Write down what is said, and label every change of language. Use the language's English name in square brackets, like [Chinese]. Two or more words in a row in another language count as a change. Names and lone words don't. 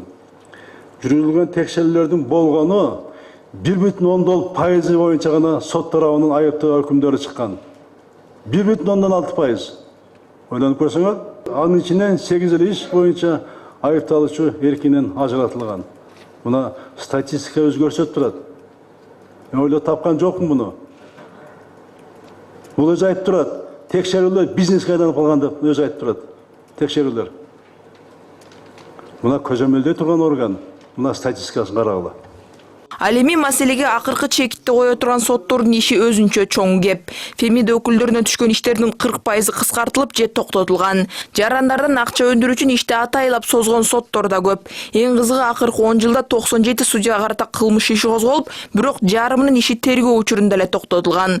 [Kyrgyz] Жүргүзүлгөн текшерүүлөрдүн болгону 1,10% боюнча гана сот тарабынан айыптоо өкүмдөрү чыккан. 1,6%. Ойлонуп көрсөңөр, анын ичинен 8 иш боюнча айыпталуучу эркинен ажыратылган. [Kazakh] Мына статистика өзі көрсетіп тұрады. Мен ойлап тапқан жоқпын бұны. Бұл өзі айтып тұрады. Тексерулер бизнеске айналып қалған деп өзі айтып тұрады. Тексерулер. Мына көзөмөлдө тұрған орган. Мына статистикасын қарағыла. [Kyrgyz] Ал эми маселеге акыркы чекитти кое турган соттордун иши өзүнчө чоң кеп. Фемида өкүлдөрүнө түшкөн иштердин 40% кыскартылып же токтотулган. Жарандардан акча өндүрүү үчүн ишти атайлап созгон соттор да көп. Эң кызыгы акыркы 10 жылда 97 судьяга карата кылмыш иши козголуп, бирок жарымынын иши тергөө учурунда эле токтотулган.